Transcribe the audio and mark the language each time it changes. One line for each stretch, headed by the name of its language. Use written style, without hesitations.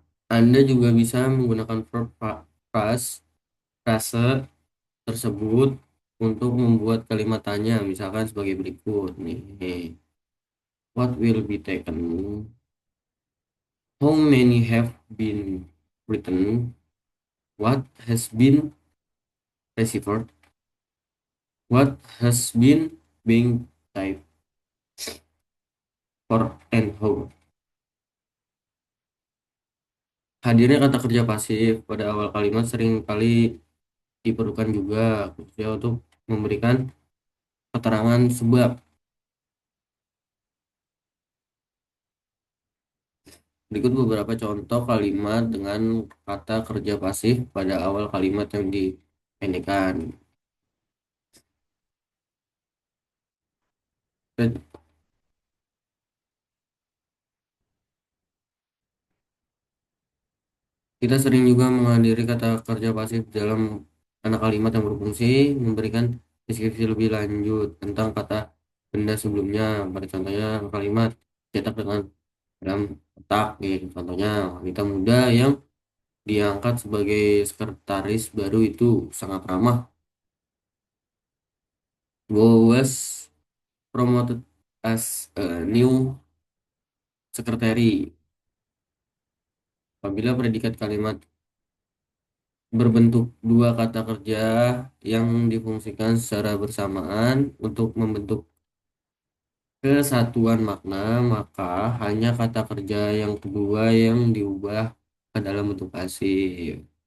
Indonesian: Anda juga bisa menggunakan verb frase tersebut untuk membuat kalimat tanya, misalkan sebagai berikut nih.
English: What will be taken? How many have been written? What has been received? What has been being typed for and how?
Indonesian: Hadirnya kata kerja pasif pada awal kalimat sering kali diperlukan juga khususnya untuk memberikan keterangan sebab. Berikut beberapa contoh kalimat dengan kata kerja pasif pada awal kalimat yang dipendekkan. Kita sering juga menghadiri kata kerja pasif dalam anak kalimat yang berfungsi memberikan deskripsi lebih lanjut tentang kata benda sebelumnya. Pada contohnya kalimat cetak dengan dalam kotak, gitu. Contohnya wanita muda yang diangkat sebagai sekretaris baru itu sangat ramah.
English: Was promoted as a new secretary.
Indonesian: Apabila predikat kalimat berbentuk dua kata kerja yang difungsikan secara bersamaan untuk membentuk kesatuan makna, maka hanya kata kerja yang kedua yang diubah ke dalam bentuk pasif.